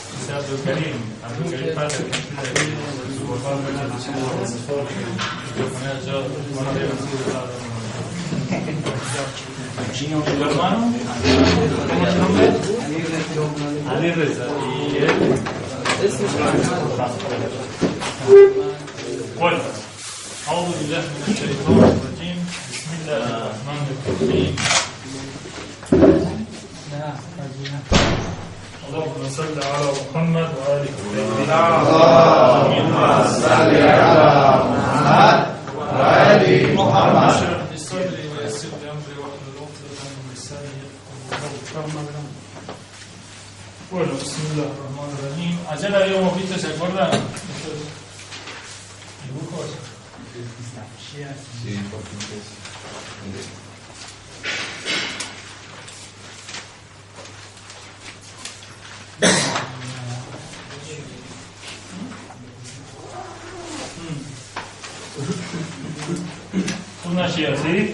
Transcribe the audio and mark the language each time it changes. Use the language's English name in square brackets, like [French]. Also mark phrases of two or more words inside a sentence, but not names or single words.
[Spanish] sea Abdul Karim Padre, su papá me ha dicho de manera yo no había nacido ¿tu hermano? ¿Cómo es su nombre? Ali Reza. ¿Y él? Bueno, [Arabic] أعوذ بالله من الشيطان الرجيم بسم الله الرحمن الرحيم اللهم صل على محمد وآل محمد اللهم صل على محمد وآل محمد اشرح لي صدري ويسر لي أمري واحلل عقدة من لساني يفقهوا قولي. [Spanish] Bueno, bismillahirrahmanirrahim. Ayer habíamos visto, ¿se acuerdan? Dibujos. Sí, por fin. Una Shia, ¿sí?